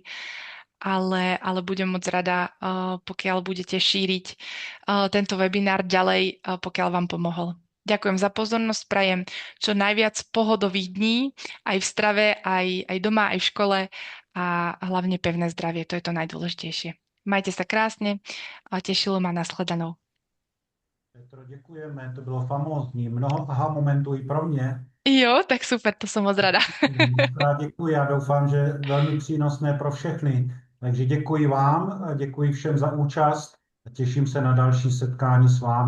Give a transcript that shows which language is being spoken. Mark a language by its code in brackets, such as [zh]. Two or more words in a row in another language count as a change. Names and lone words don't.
[sk] Ale budem moc rada, pokiaľ budete šíriť tento webinár ďalej, pokiaľ vám pomohol. Ďakujem za pozornosť, prajem čo najviac pohodových dní, aj v strave, aj doma, aj v škole a hlavne pevné zdravie, to je to najdôležitejšie. Majte sa krásne a tešilo ma nashledanou. [cs] Petro, děkujeme, to bylo famózní. Mnoho aha momentů i pro mě. [sk] Jo, tak super, to som moc rada. [cs] Moc krát děkuji a doufám, že velmi přínosné pro všechny. Takže děkuji vám, a děkuji všem za účast a těším se na další setkání s vámi.